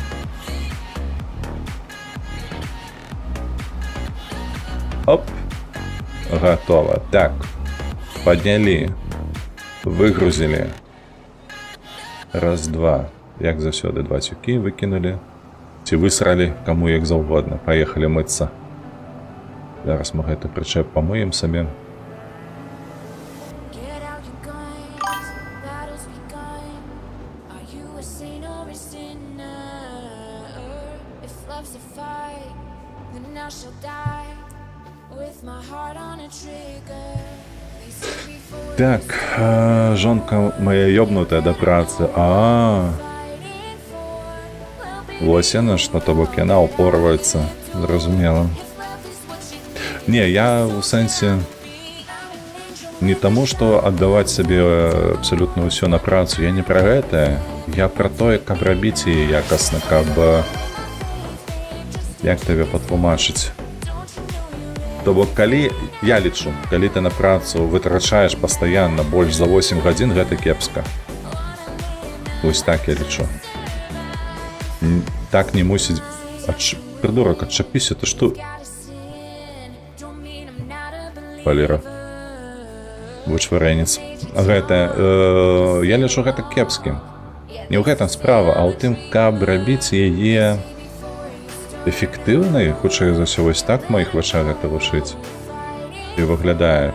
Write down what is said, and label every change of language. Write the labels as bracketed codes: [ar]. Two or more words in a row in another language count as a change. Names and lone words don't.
[be] Оп, гатова. Так, паднялі. Выгрузілі. Раз, два. Як заўсёды, два цюкі выкінулі. Ці высралі, каму як заўгодна. Паехалі мыцца. Зараз мы гэты прычэп памыем сабе. [en] Get out your guns, battle's begun. Are you a saint or a sinner? If love's a fight, then I shall die with my heart on a trigger. They say before [be] Так, жонка моя ёбнутая да працы. [en] fighting for will be [be] Вось яна, што то бок яна упорваецца. Зразумела. [en] if love is what you [be] Не, я у сэнсе не таму, што аддаваць сабе абсалютна ўсё на працу. Я не пра гэтае. Я пра тое, каб рабіць яе якасна, каб... Як табе патлумачыць? То бок, калі, я лічу, калі ты на працу вытрачаеш пастаянна больш за 8 гадзін, гэта кепска. Вось так я лічу. Так не мусіць... Придурак, адчапіся, ты што? [en] gotta sin. Don't mean I'm not a believer. [be] Валера. Вычварэнец. Гэта... Я лічу гэта кепскім. Не ў гэтым справа, а ў тым, каб рабіць яе эфектыўнай, хутчэй за ўсё, вось так в маіх вачах гэта вучыць. І выглядае.